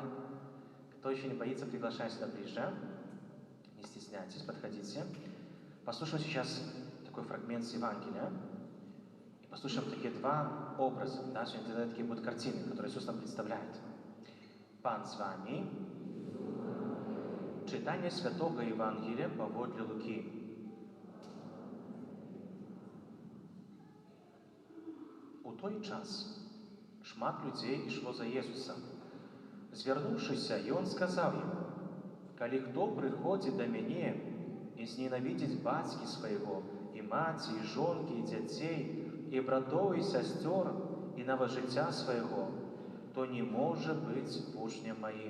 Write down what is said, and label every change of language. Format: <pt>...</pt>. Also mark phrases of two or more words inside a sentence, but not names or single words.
<ru>Кто еще не боится, приглашаю сюда ближе. Не стесняйтесь, подходите. Послушаем сейчас такой фрагмент с Евангелия. И послушаем такие два образа. Да? Сегодня такие будут картины, которые Иисус нам представляет.</ru> <be>Пан с вами. Читание Святого Евангелия паводле Луки. У той час шмат людзей ішло за Jesусам. Звярнуўшыся, Ён сказаў ім: «Калі хто прыходзіць да мяне і зненавідзіць бацькі свайго, і маці, і жонкі, і дзяцей, і братоў, і сясцёр, і нават жыцця свайго, то не можа быць вучнем маім.</be>